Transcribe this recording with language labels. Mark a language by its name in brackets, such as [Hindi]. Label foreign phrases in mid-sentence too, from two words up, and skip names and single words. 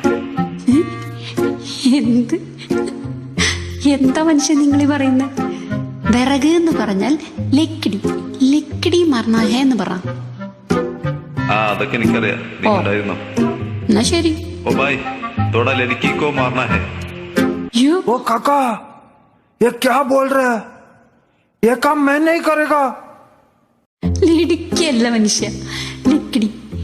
[Malayalam] എന്ത് എന്താ മനുഷ്യൻ നിങ്ങൾ പറയുന്നത്? വിറക് എന്ന് പറഞ്ഞാൽ [Hindi] लकड़ी मारना है [Malayalam] എന്ന് പറ. അതൊക്കെ എനിക്കറിയാം. നീ ഉണ്ടായിരുന്നോ? എന്നാ ശരി. [Hindi] ओ भाई, थोड़ा ലड़की को मारना है. ओ काका, ये क्या बोल रहे हैं? ये काम मैं नहीं करेगा. [Malayalam] ലക്കിടി അല്ല മനുഷ്യ, ലക്കിടി.